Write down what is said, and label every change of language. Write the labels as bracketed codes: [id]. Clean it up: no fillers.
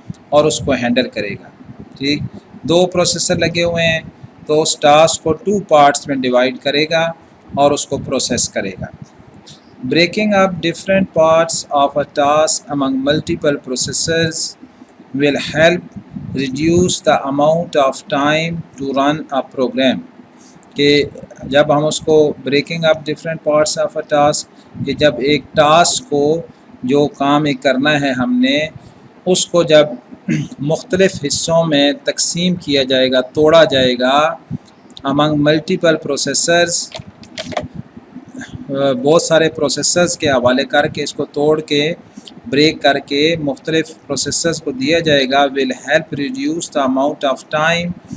[ur] اور اس کو ہینڈل کرے گا. ٹھیک, 2 پروسیسر لگے ہوئے ہیں تو اس ٹاسک کو 2 پارٹس میں ڈیوائڈ کرے گا اور اس کو پروسیس کرے گا. [en] Breaking up different parts of a task among multiple processors will help reduce the amount of time to run a program. [ur] کہ جب ہم اس کو [en] breaking up different parts of a task, [ur] کہ جب ایک ٹاسک کو جو کام ایک کرنا ہے ہم نے اس کو جب مختلف حصوں میں تقسیم کیا جائے گا, توڑا جائے گا [en] among multiple processors, [ur] بہت سارے پروسیسرز کے حوالے کر کے اس کو توڑ کے بریک کر کے مختلف پروسیسرز کو دیا جائے گا, [en] will help reduce the amount of time.